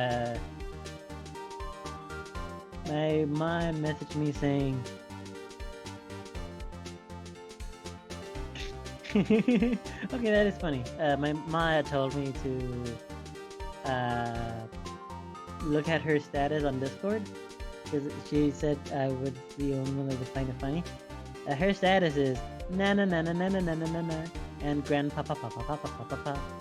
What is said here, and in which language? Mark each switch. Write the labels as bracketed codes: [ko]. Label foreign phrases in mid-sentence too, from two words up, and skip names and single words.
[en] My mom messaged me saying, okay, that is funny. My Maya told me to look at her status on Discord because she said I was the only one that would find it funny. Her status is na na na na na na na na na and grandpapa papa papa papa papa.